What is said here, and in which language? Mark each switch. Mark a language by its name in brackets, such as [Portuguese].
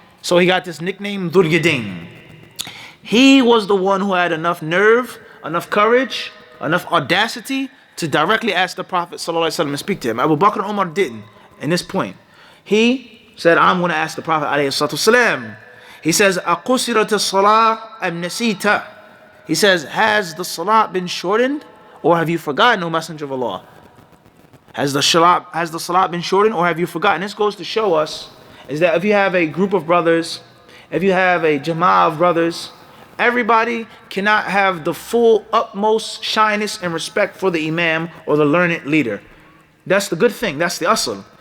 [English] So he got this nickname Dhul Yadayn. He was the one who had enough nerve, enough courage, enough audacity to directly ask the Prophet ﷺ and speak to him. Abu Bakr and Umar didn't in this point. He said, I'm going to ask the Prophet ﷺ. [Arabic] He says, أَقُسِرَتِ الصَّلَاةِ أَمْ نَسِيتَ. [English] He says, has the salah been shortened or have you forgotten, O Messenger of Allah? Has the salah been shortened or have you forgotten? This goes to show us is that if you have a group of brothers, if you have a jama'ah of brothers, everybody cannot have the full utmost shyness and respect for the imam or the learned leader. That's the good thing. That's the asl.